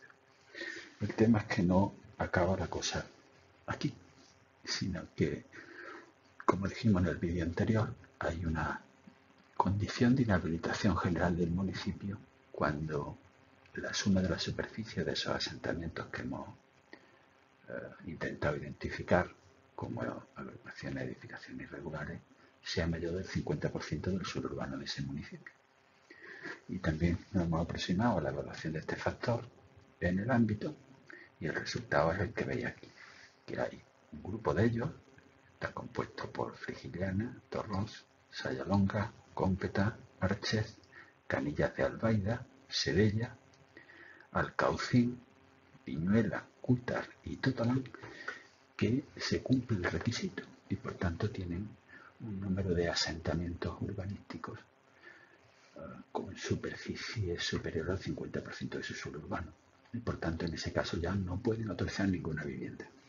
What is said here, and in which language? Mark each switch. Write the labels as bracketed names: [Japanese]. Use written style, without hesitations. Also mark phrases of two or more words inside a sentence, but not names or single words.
[Spanish] El tema es que no acaba la cosa aquí, sino que, como dijimos en el vídeo anterior, hay una condición de inhabilitación general del municipio cuando la suma de la superficie de esos asentamientos que hemos intentado identificar como agrupaciones de edificaciones irregulares sea mayor del 50% del suelo urbano de ese municipio. Y también nos hemos aproximado a la evaluación de este factor en el ámbito, y el resultado es el que veis aquí, que hay un grupo de ellos, está compuesto por Frigiliana, Torrós, Sayalonga, Cómpeta, Archez, Canillas de Albaida, Sedella, Alcaucín, Piñuela, Cútar y Totalán, que se cumple el requisito y por tanto tienen un número de asentamientos urbanísticos con superficie superior al 50% de su suelo urbano, y por tanto en ese caso ya no pueden autorizar ninguna vivienda.